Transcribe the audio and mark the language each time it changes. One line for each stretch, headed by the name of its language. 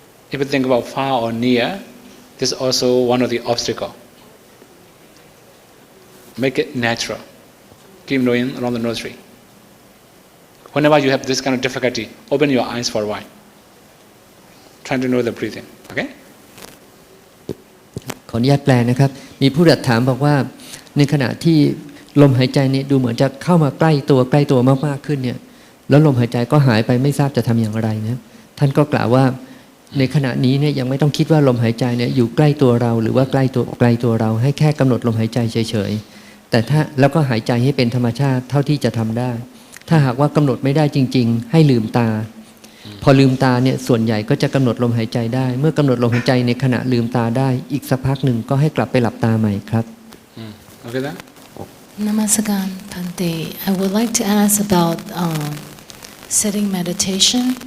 English: If you think about far or near, this is also one of the obstacles. Make it natural. Keep knowing around the nostril. Whenever you have this kind of difficulty, open your eyes for a while. Try to know the breathing. Okay?
Thai: ขออนุญาตแปลนะครับ มีผู้ถามบอกว่าในขณะที่ลมหายใจเนี่ยดูเหมือนจะเข้ามาใกล้ตัวมากๆขึ้นเนี่ยแล้วลมหายใจก็หายไปไม่ทราบจะทำอย่างไรนะท่านก็กล่าวว่าในขณะนี้เนี่ยยังไม่ต้องคิดว่าลมหายใจเนี่ยอยู่ใกล้ตัวเราหรือว่าไกลตัวเราให้แค่กำหนดลมหายใจเฉยๆแต่ถ้าแล้วก็หายใจให้เป็นธรรมชาติเท่าที่จะทำได้ถ้าหากว่ากำหนดไม่ได้จริงๆให้ลืมตา พอลืมตาเนี่ยส่วนใหญ่ก็จะกำหนดลมหายใจได้เมื่อกำหนดลมหายใจในขณะลืมตาได้อีกสักพักหนึ่งก็ให้กลับไปหลับตาใหม่ครับ
English: Okay then? Namaskaram, Bhante. I would like to ask about sitting meditation.